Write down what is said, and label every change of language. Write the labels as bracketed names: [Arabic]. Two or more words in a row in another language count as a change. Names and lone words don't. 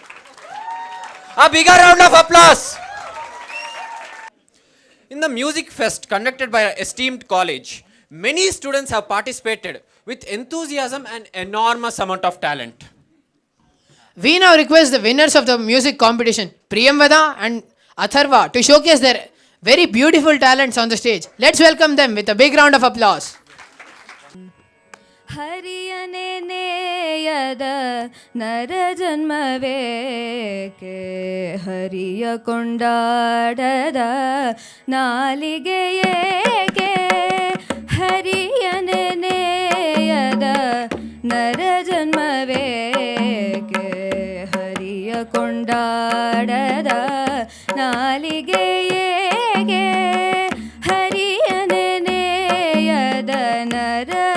[English] A bigger round of applause. In the music fest conducted by our esteemed college, many students have participated with enthusiasm and enormous amount of talent. We now request the winners of the music competition, Priyamvada and Atharva, to showcase their very beautiful talents on the stage. Let's welcome them with a big round of applause. [Kannada] ಹರಿಯನೆ ನೇಯದ ನರ ಜನ್ಮವೇಕೆ ಹರಿಯ ಕೊಂಡಾಡದ ನಾಲಿಗೆಯೇಕೆ ಹರಿಯನೆ ನೇಯದ ನರ ಜನ್ಮವೇಕೆ ಹರಿಯ ಕೊಂಡಾಡದ ನಾಲಿಗೆಯೇಕೆ ಹರಿಯನೆ ನೇಯದ ನರ